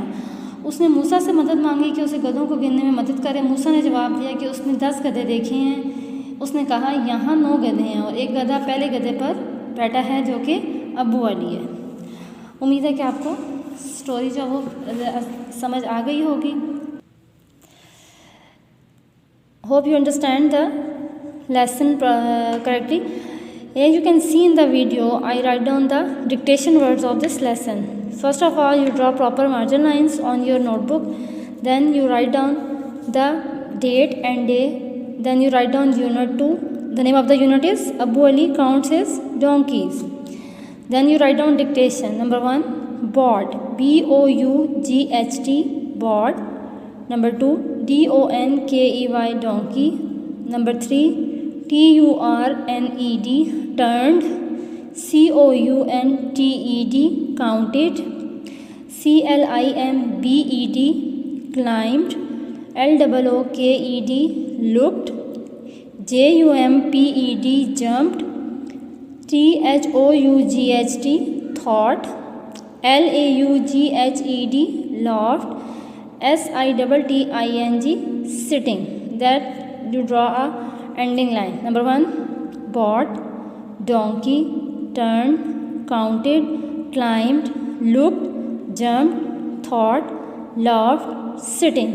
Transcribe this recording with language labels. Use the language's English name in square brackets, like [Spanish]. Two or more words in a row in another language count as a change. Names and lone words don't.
[Hindi] उसने मूसा से मदद मांगी कि उसे गधों को गिनने में मदद करे। मूसा ने जवाब दिया कि उसने 10 गधे देखे हैं। उसने कहा यहाँ 9 गधे हैं और एक गधा पहले गधे पर बैठा है जो कि अबू अली है। उम्मीद है कि आपको स्टोरी जो वो समझ आ गई होगी। [English] hope you understand the lesson correctly. As you can see in the video, I write down the dictation words of this lesson. First of all, you draw proper margin lines on your notebook. Then you write down the date and day. Then you write down unit 2. The name of the unit is Abu Ali counts his donkeys. Then you write down dictation. Number 1, bought, B-O-U-G-H-T, bought. Number 2, D-O-N-K-E-Y, donkey. Number 3, T-U-R-N-E-D, turned. C-O-U-N-T-E-D, counted. C-L-I-M-B-E-D, climbed. L-O-O-K-E-D, looked. J-U-M-P-E-D, jumped. T-H-O-U-G-H-T, thought. L-A-U-G-H-E-D, laughed. S-I-T-T-I-N-G, sitting. That you draw a ending line. Number 1, bought, donkey, turned, counted, climbed, looked, jumped, thought, laughed, sitting.